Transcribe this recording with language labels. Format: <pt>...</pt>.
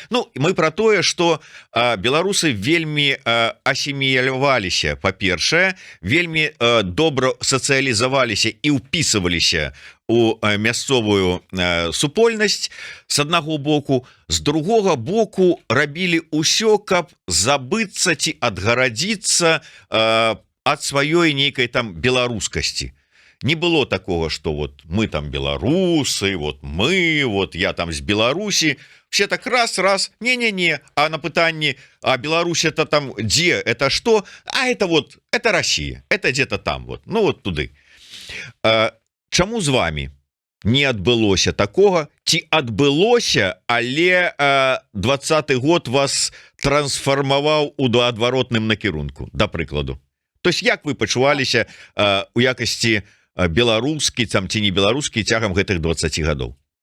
<be>Мы пра тое, што беларусы вельмі асіміляваліся, па-першае, вельмі добра сацыялізаваліся і ўпісываліся у мясцовую супольнасць з аднаго боку, з другога боку рабілі ўсё, каб забыцца ці адгарадзіцца ад сваёй нейкай там беларускасці.</be> <ru>Не было такого, что вот мы там белорусы, я там с Беларуси. Все так раз, не-не-не.</ru> <be>А на пытанне,</be> <ru>а Беларусь это там где, это что? А это это Россия, это где-то там туды.</ru> <be>Чаму з вами не адбылося такого? Ці адбылося, але 20-й год вас трансфармаваў у адваротным накірунку, да прыкладу.</be> <ru>То есть</ru> <be>як вы пачуваліся у якасці беларускі ці не беларускі цягам гэтых 20 гадоў?</be>